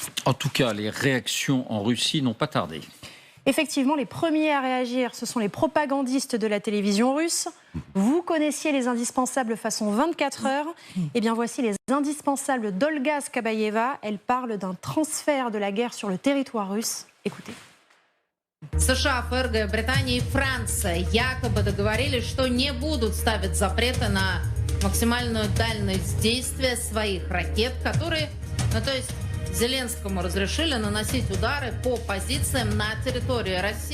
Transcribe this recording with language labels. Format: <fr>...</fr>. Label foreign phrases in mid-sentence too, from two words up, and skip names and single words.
<fr>En tout cas, les réactions en Russie n'ont pas tardé. Effectivement, les premiers à réagir, ce sont les propagandistes de la télévision russe. Vous connaissiez les indispensables façon 24 heures. Eh bien, voici les indispensables d'Olga Skabayeva. Elle parle d'un transfert de la guerre sur le territoire russe. Écoutez.</fr> <ru>США, ФРГ, Британия и Франция якобы договорились, что не будут ставить запреты на максимальную дальность действия своих ракет, которые, то есть Зеленскому разрешили наносить удары по позициям на территории России.</ru>